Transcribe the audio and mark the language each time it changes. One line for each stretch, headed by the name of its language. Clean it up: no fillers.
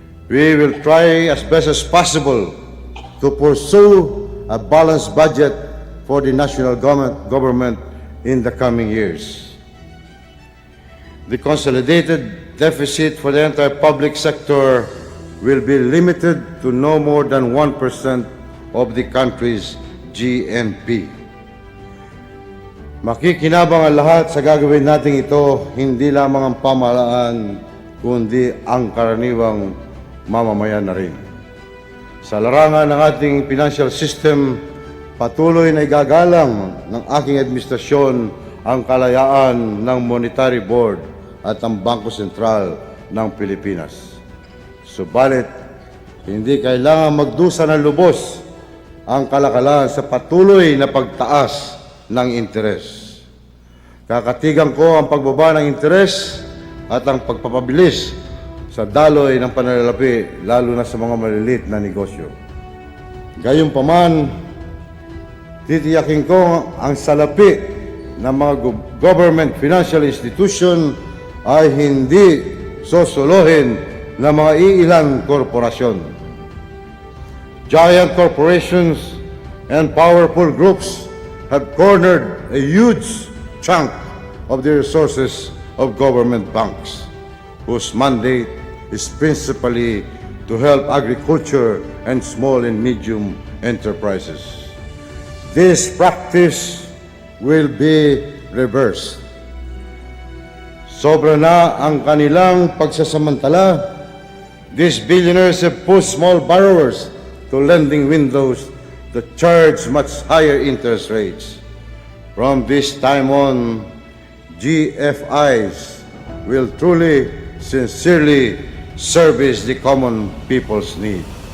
English: We will try as best as possible to pursue a balanced budget for the national government in the coming years. The consolidated deficit for the entire public sector will be limited to no more than 1% of the country's GNP.
Filipino: Makikinabang ang lahat sa gagawin natin ito, hindi lamang ang pamahalaan, kundi ang karaniwang mamamayan na rin. Sa larangan ng ating financial system, patuloy na igagalang ng aking administrasyon ang kalayaan ng Monetary Board at ang Bangko Sentral ng Pilipinas. Subalit, hindi kailangan magdusa ng lubos ang kalakalan sa patuloy na pagtaas ng interes. Kakatigan ko ang pagbaba ng interes at ang pagpapabilis sa daloy ng pananalapi, lalo na sa mga maliliit na negosyo. Gayunpaman, titiyakin ko ang salapi ng mga government financial institution ay hindi sosolohin ng mga iilang korporasyon.
English: Giant corporations and powerful groups have cornered a huge chunk of the resources of government banks, whose mandate is principally to help agriculture and small and medium enterprises. This practice will be reversed.
Filipino: Sobra na ang kanilang pagsasamantala.
English: These billionaires have pushed small borrowers to lending windows that charge much higher interest rates. From this time on, GFIs will truly, sincerely service the common people's need.